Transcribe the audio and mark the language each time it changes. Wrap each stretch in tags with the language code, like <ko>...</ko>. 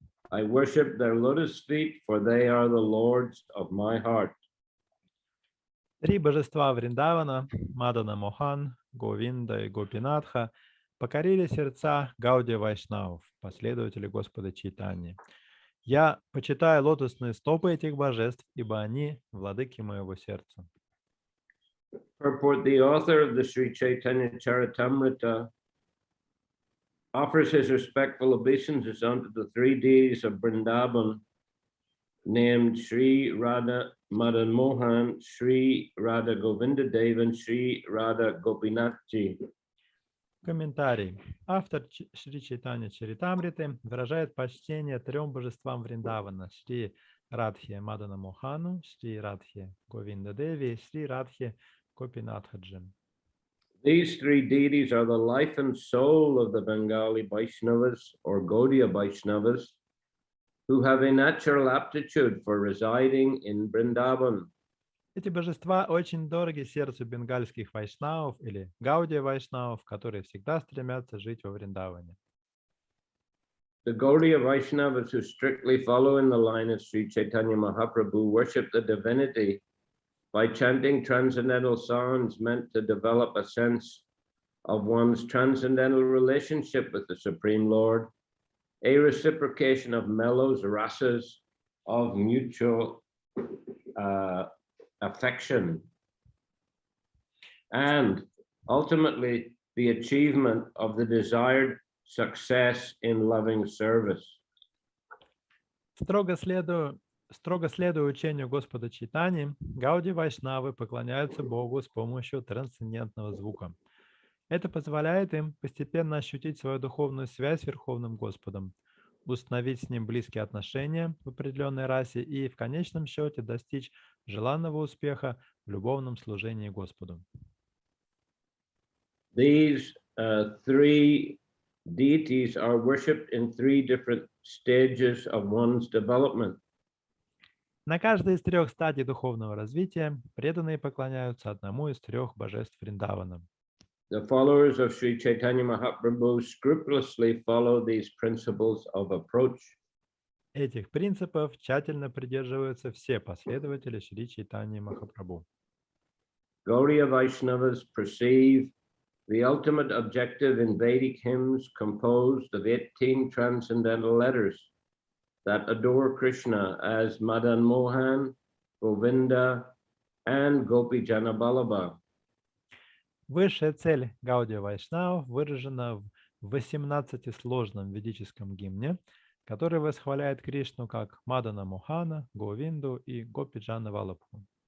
<en>I worship their lotus feet, for they are the lords of my heart.</en> <ru>Три божества Вриндавана, Мадана Мохан, Говинда и Гопинатха, покорили сердца Гаудия Вайшнавов, последователей Господа Чайтаньи. Я почитаю лотосные стопы этих божеств, ибо они владыки моего сердца.</ru> <en>Purport: the author of the Shri Chайтанья Charitamriта offers his respectful obeisances unto the three deities of Vrindavan, named Sri Radha Madan Mohan, Sri Radha Govinda Dev, and Sri Radha Gopinathji.</en> <ru>Комментарий. Автор Шри Чайтанья Чаритамриты выражает почтение трем божествам Вриндавана: Шри Радхе Мадана Мохану, Шри Радхе Говинда Деви и Шри Радхе Гопинатхаджи.</ru> <en>These three deities are the life and soul of the Bengali Vaishnavas or Gaudiya Vaishnavas, who have a natural aptitude for residing in Vrindavan.</en> <ru>Эти божества очень дороги сердцу бенгальских вайшнавов или гаудия вайшнавов, которые всегда стремятся жить во Вриндаване.</ru> <en>The Gaudiya Vaishnavas who strictly follow in the line of Sri Chaitanya Mahaprabhu worship the divinity by chanting transcendental songs meant to develop a sense of one's transcendental relationship with the Supreme Lord, a reciprocation of mellows, rasas, of mutual affection, and ultimately the achievement of the desired success in loving service.</en> <ru>Строго следуя учению Господа Чайтаньи, гаудия вайшнавы поклоняются Богу с помощью трансцендентного звука. Это позволяет им постепенно ощутить свою духовную связь с Верховным Господом, установить с ним близкие отношения в определенной расе и в конечном счете достичь желанного успеха в любовном служении Господу.</ru> <en>These three deities are worshipped in three different stages of one's development.</en> <ru>На каждой из трех стадий духовного развития преданные поклоняются одному из трех божеств Вриндавана.</ru> <en>The followers of Sri Chaitanya Mahaprabhu scrupulously follow these principles of approach.</en> <ru>Этих принципов тщательно придерживаются все последователи Шри Чайтаньи Махапрабху.</ru> <en>Gaudiya Vaishnavas perceive the ultimate objective in Vedic hymns composed of 18 transcendental letters that adore Krishna as Madan Mohan, Govinda, and Gopi Jana Vallabha.</en> <ru>Высшая цель Гаудия Вайшнавов выражена в 18-сложном ведическом гимне, который восхваляет Кришну как Мадана Мохана, Говинду и Гопи Джана Валабху.</ru>